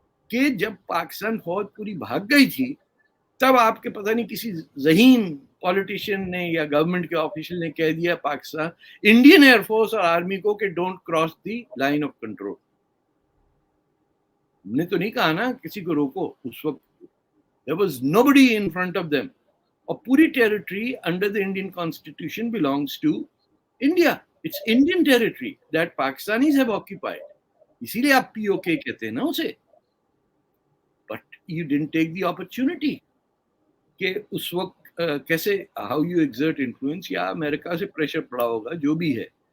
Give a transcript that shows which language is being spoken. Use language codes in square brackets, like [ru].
[hi] कि जब पाकिस्तान फौज पूरी भाग गई थी तब आपके पता नहीं किसी ज़हीन पॉलिटिशियन ने या गवर्नमेंट के ऑफिशियल ने कह दिया पाकिस्तान इंडियन एयरफोर्स और आर्मी को कि [en] Don't cross the line of control. [hi] हमने तो नहीं कहा ना किसी को रोको. उस वक्त [en] there was nobody in front of them. [hi] और पूरी territory [en] Under the Indian constitution belongs to India. Its Indian territory that Pakistanis have occupied. [hi] इसीलिए आप पीओके कहते हैं ना उसे. [en] but you didn't take the opportunity [hi] कि उस वक्त कैसे [en] how you exert influence, [hi] या अमेरिका से प्रेशर पड़ा होगा जो भी है.